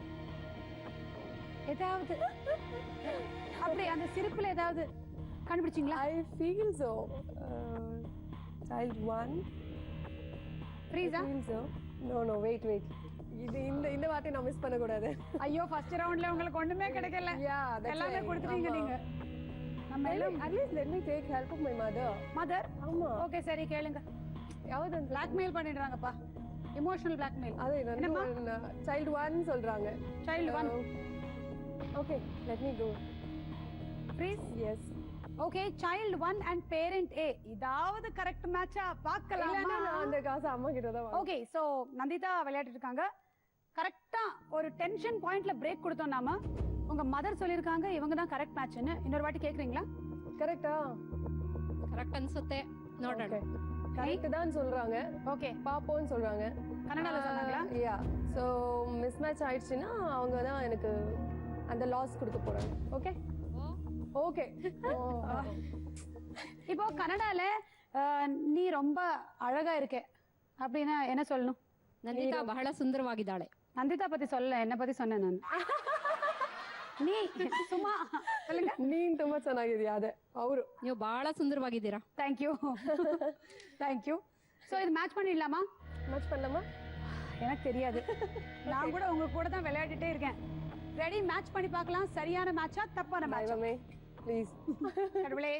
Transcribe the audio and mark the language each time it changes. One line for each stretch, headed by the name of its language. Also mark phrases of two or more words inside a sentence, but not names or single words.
Tamil: ஏதாவது அப்படி அந்த சிரிப்புல ஏதாவது கண்டுபிடிச்சீங்களா?
English: I feel so. Child 1
Tamil: ஃப்ரீஸா?
English: Feel so. No wait.
Tamil: இது இந்த வார்த்தை நான் மிஸ் பண்ண கூடாது. ஐயோ, ஃபர்ஸ்ட் ரவுண்ட்ல உங்களுக்கு ஒண்ணுமே கிடைக்கல. யா எல்லாமே கொடுத்துட்டீங்க நீங்க. நம்ம எல்லாம்
English: At least let me take help of my mother.
Tamil: ஆமா ஓகே சரி கேளுங்க. யாவது பிளாக்மெயில் பண்ணிடுறாங்கப்பா.
English: emotional blackmail.
Tamil: அது என்னமா சைல்டு 1 சொல்றாங்க. சைல்டு 1.
English: Okay let me go.
Tamil: ஃப்ரீஸ்? எஸ்.
English: Okay child 1 and parent A,
Tamil: இதாவது
English: correct match
Tamil: பார்க்கலாமா? இல்லனா நான் அந்த காசு அம்மா கிட்ட தான் வாங்குறேன்.
English: okay so
Tamil: நந்திதா விளையாடிட்டு இருக்காங்க. கரெக்ட்டா ஒரு
English: tension point
Tamil: பிரேக் கொடுத்தோம் நாம. உங்க மதர் சொல்லிருக்காங்க இவங்க தான்
English: correct match.
Tamil: இன்னொரு வாட்டி கேக்குறீங்களா? கரெக்ட்டா?
Kannada: ಕರೆಕ್ಟ್ ಅನ್ಸುತ್ತೆ ನೋಡೋಣ.
Tamil: கரெக்ட் தான் சொல்றாங்க. ஓகே பாப்போன்னு சொல்றாங்க. கன்னடால சொன்னாங்களா? யா. சோ மிஸ் மேட்ச் ஆயிடுச்சுனா அவங்க தான் எனக்கு அந்த லாஸ் கொடுக்க போறாங்க.
English: Okay okay.
Tamil: இப்போ கனடால நீ ரொம்ப அழகா இருக்க அப்படின்னா என்ன சொல்லணும்?
Kannada: ನಂದಿತಾ ಬಹಳ ಸುಂದರವಾಗಿದ್ದಾಳೆ.
Tamil: நந்திதா பத்தி சொல்ல, என்ன பத்தி சொன்னேன் நான்.
Kannada: ನೀ ಸುಮಾ சொல்லுங்க. ನೀನ್ ತುಂಬಾ ಚೆನ್ನಾಗಿದ್ಯಾ. ಅದೇ ಅವರು ನೀವು ಬಹಳ ಸುಂದರವಾಗಿದ್ದೀರಾ.
English: Thank you thank you.
Tamil: சோ இது மேட்ச் பண்ணிடலாமா? மேட்ச் பண்ணலாமா? எனக்கு தெரியாது. நான் கூட உங்க கூட தான் விளையாடிட்டே இருக்கேன். ரெடி, மேட்ச் பண்ணி பார்க்கலாம். சரியான மேட்சா தப்பான மேட்சா? தெய்வமே ப்ளீஸ். கடவுளே